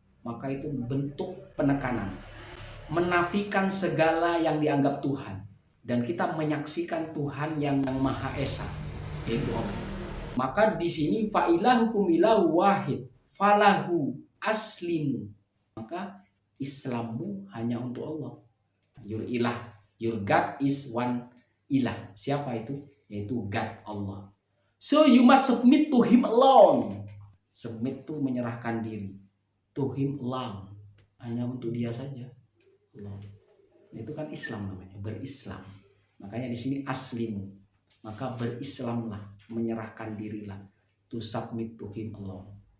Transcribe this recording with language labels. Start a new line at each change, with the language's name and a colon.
Indonesian: Maka itu bentuk penekanan. Menafikan segala yang dianggap Tuhan. Dan kita menyaksikan Tuhan yang Maha Esa, yaitu Allah. Maka di sini
Arabic: fa'ilahukum ilahu wahid falahu aslimu. Maka
Indonesian: Islammu hanya untuk Allah.
English: Your ilah, your God is one ilah.
Indonesian: Siapa itu? Yaitu
English: God, Allah. So you must submit to Him alone.
Indonesian: Submit itu menyerahkan diri.
English: To Him alone.
Indonesian: Hanya untuk Dia saja. Allah. Itu kan Islam namanya, berislam. Makanya di sini aslimu. Maka berislamlah, menyerahkan dirilah.
English: To submit to Him alone.